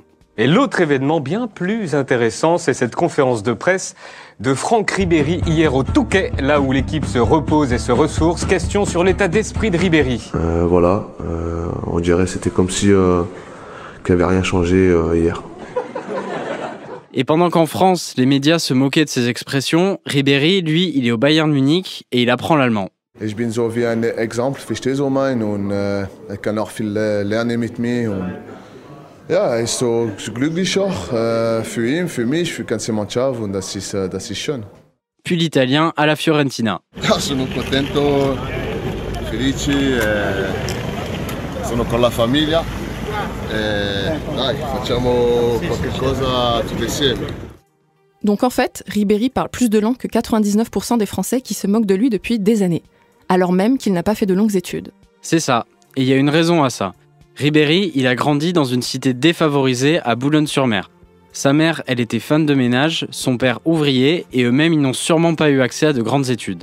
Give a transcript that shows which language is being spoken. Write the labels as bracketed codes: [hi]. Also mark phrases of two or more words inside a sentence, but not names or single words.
[fr] Et l'autre événement bien plus intéressant, c'est cette conférence de presse de Franck Ribéry hier au Touquet, là où l'équipe se repose et se ressource. Question sur l'état d'esprit de Ribéry. On dirait que c'était comme si qu'il n'y avait rien changé hier. Et pendant qu'en France, les médias se moquaient de ses expressions, Ribéry, lui, il est au Bayern Munich et il apprend l'allemand. [de] Ich bin so wie ein Exempel, verstehst du mein? Und ich kann auch viel lernen mit mir. Und ja, er ist so glücklich auch für ihn, für mich, für die ganze Mannschaft und das ist schön. [fr] Puis l'italien à la Fiorentina. [it] Sono contento, felice, sono con la famiglia. Dai, facciamo qualcosa tutti insieme. [fr] Donc en fait, Ribéry parle plus de langues que 99% des Français qui se moquent de lui depuis des années, alors même qu'il n'a pas fait de longues études. C'est ça, et il y a une raison à ça. Ribéry, il a grandi dans une cité défavorisée à Boulogne-sur-Mer. Sa mère, elle était femme de ménage, son père ouvrier, et eux-mêmes, ils n'ont sûrement pas eu accès à de grandes études.